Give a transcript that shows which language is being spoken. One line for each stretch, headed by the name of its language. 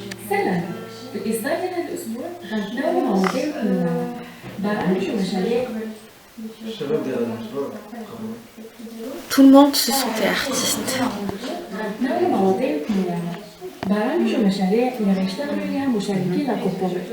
Arabic: سنة بإصدار هذا الأسبوع غنتناولوا مواضيع برامج ومشاريع.
French: Tout le monde se sentait artiste.
Arabic: غنتناولوا مواضيع برامج ومشاريع اللي غيشتغلوا عليها مشاركين الكبار.